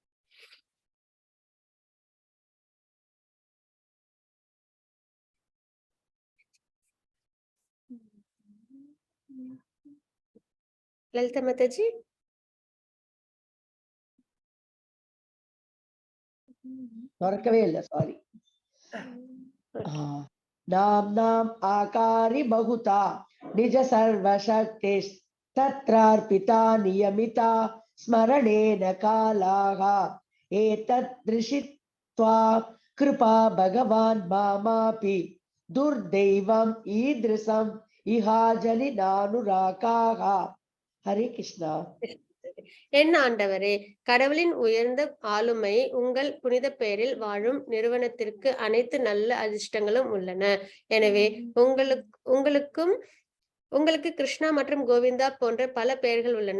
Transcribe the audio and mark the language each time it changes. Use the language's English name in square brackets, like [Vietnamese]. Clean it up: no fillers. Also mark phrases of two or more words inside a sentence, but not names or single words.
[Tamil] லலிதா மாதாஜி. திறக்கவே இல்லை, சாரி. [Sanskrit] नाम्नाम् आकारि बहुता निज सर्वशक्ति तत्रार्पिता नियमिता स्मरणेन कालाः एतत् दृशित्वा कृपा भगवान् मामापि दुर्दैवम् ईदृशम् इहाजनि नानुराकाः. हरे कृष्णा. [Tamil] என் ஆண்டவரே, கடவுளின் உயர்ந்த ஆளுமை உங்கள் புனித பெயரில் வாழும் நிறுவனத்திற்கு அனைத்து நல்ல அதிர்ஷ்டங்களும் உள்ளன. எனவே உங்களுக்கு கிருஷ்ணா மற்றும் கோவிந்தா போன்ற பல பெயர்கள் உள்ளன.